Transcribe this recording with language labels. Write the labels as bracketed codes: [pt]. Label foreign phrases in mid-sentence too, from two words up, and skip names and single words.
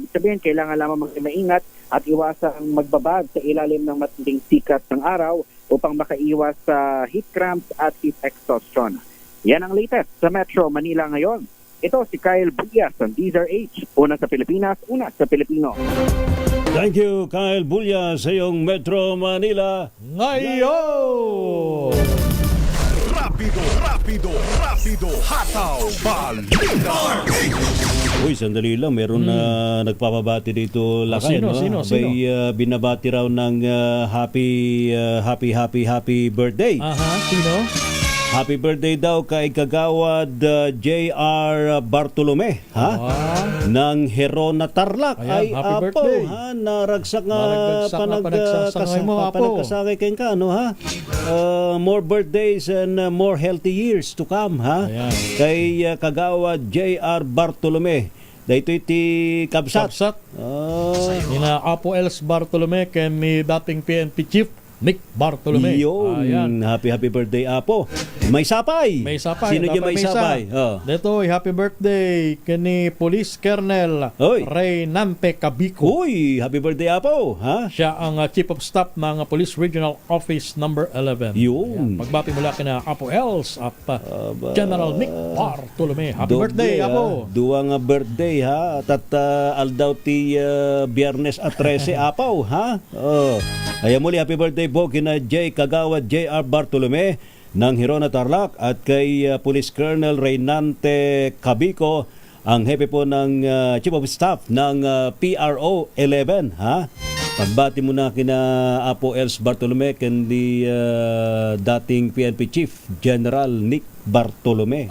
[tl] Ibig sabihin, kailangan lamang maingat at iwasang magbabad sa ilalim ng matinding sikat ng araw upang makaiwas sa heat cramps at heat exhaustion. Yan ang latest sa Metro Manila ngayon. Ito si Kyle Bulyas ng DZRH. Una sa Pilipinas, una sa Pilipino. [en] Thank you, [tl] Kyle Bulyas sa iyong Metro Manila ngayon. Rapido, hataw, balita. Uy, sandali lang. Meron na nagpapabati dito lakay. Sino? Binabati raw ng [en] happy birthday. [tl] Sino? [en] Happy birthday [tl] daw kay Kagawad J.R. Bartolome, ng Herona Tarlac. Ayan, ay [en] happy [ilo] apo, [en] birthday. [ilo] Naragsak nga panagsasangay mo, apo. panagkasakay kay Kano, [en] more birthdays and more healthy years to come, [tl] Ayan. Kay Kagawad J.R. Bartolome. [ilo] Dahito iti Kabsat. Ina Apo Els Bartolome kay ni dating PNP Chief Nick Bartolome. [en] Yun. Happy birthday, [ilo] Apo. May sapay. [tl] Sino dyan may sapay? Dito, [en] happy birthday [tl] kini Police Colonel Reynante Cabico. [en] Uy, happy birthday, Apo. [tl] Siya ang Chief of Staff ng Police Regional Office number 11. Yun. Pagbati mula kina Apo Els at General Nick Bartolome. [en] Happy birthday, [ilo] Apo. Duwa nga birthday, At aldaw ti Biyernes at 13, Apo, [tl] Kaya muli, [en] happy birthday [tl] po kina J. Kagawad J.R. Bartolome ng Herona Tarlac at kay Police Colonel Reynante Cabico, ang hepe po ng Chief of Staff ng PRO 11. Pagbati mo na kina Apo Els Bartolome kundi dating PNP Chief General Nick Bartolome.